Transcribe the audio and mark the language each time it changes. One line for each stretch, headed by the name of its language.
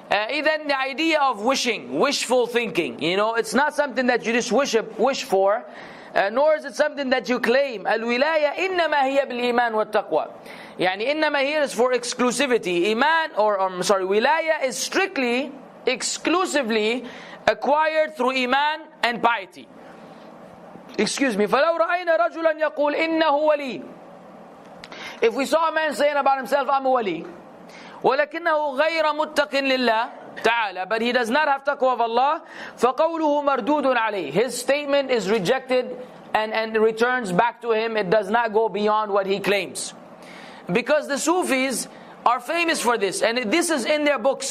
English: Even the idea of wishing, wishful thinking, it's not something that you just wish for, nor is it something that you claim.
Arabic: الولاية إنما هي بالإيمان والتقوى. يعني إنما
English: here is for exclusivity. Iman, wilaya is strictly, exclusively acquired through iman and piety. Excuse me.
Arabic: فلو رأينا رجلا يقول إنه ولي.
English: If we saw a man saying about himself, I'm a wali,
Arabic: ولكنه غير متق لله تعالى,
English: but he does not have taqwa of Allah,
Arabic: فقوله مردود عليه.
English: His statement is rejected and returns back to him. It does not go beyond what he claims. Because the Sufis are famous for this, and this is in their books.